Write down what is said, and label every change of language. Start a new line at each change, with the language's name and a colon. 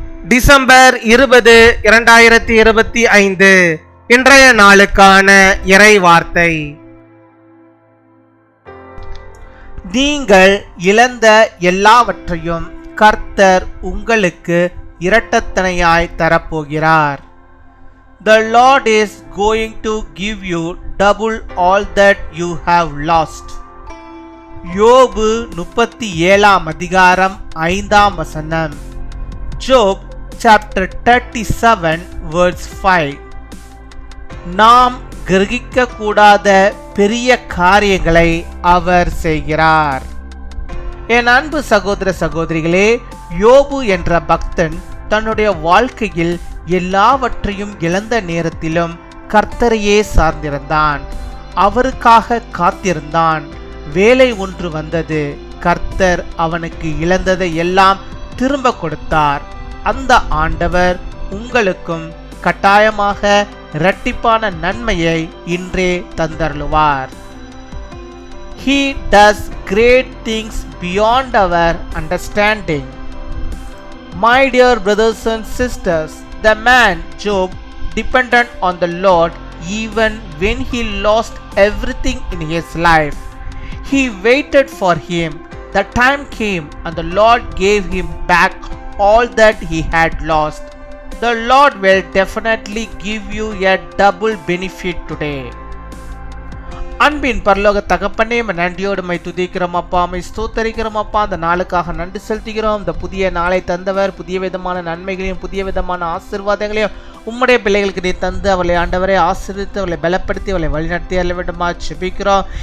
Tamil: December 20, 2025 இன்றைய நாளுக்கான இறை வார்த்தை. நீங்கள் இழந்த எல்லாவற்றையும் கர்த்தர் உங்களுக்கு இரட்டத்தனையாய் தரப்போகிறார்.
English: The Lord is going to give you double all that you have lost.
Tamil: யோபு 37 அதிகாரம் 5 வசனம்.
English: Job chapter 37 verse 5.
Tamil: நாம் கிரகிக்க கூடாத பெரிய காரியங்களை அவர் செய்கிறார். என் அன்பு சகோதர சகோதரிகளே, யோபு என்ற பக்தன் தன்னுடைய வாழ்க்கையில் எல்லாவற்றையும் இழந்த நேரத்திலும் கர்த்தரையே சார்ந்திருந்தான். அவருக்காக காத்திருந்தான். வேலை ஒன்று வந்தது. கர்த்தர் அவனுக்கு இழந்ததை எல்லாம் திரும்ப கொடுத்தார். அந்த ஆண்டவர் உங்களுக்கும் கட்டாயமாக இரட்டிப்பான நன்மையை இன்றே தந்தருளுவார்.
English: He does great things beyond our understanding. My dear brothers and sisters, the man Job depended on the Lord even when he lost everything in his life. He waited for him. The time came and the Lord gave him back all that he had lost. The Lord will definitely give you a double benefit today.
Tamil: அன்பின் பரலோக தகப்பனே, நன்றியோடு my துதிக்கிறோம் அப்பா, my ஸ்தோத்தரிக்கிறோம் அப்பா. அந்த நாளுக்காக நன்றி செலுத்துகிறோம். இந்த புதிய நாளை தந்தவர், புதிய விதமான நன்மைகளையும் புதிய விதமான ஆசீர்வாதங்களையும் உம்முடைய பிள்ளைகளுக்கு நீ தந்து அவளை ஆண்டவரை ஆசீர்வதித்து அவளை பலப்படுத்தி அவளை வழிநடத்தி அல்லவிடமா செபிக்கிறோம்.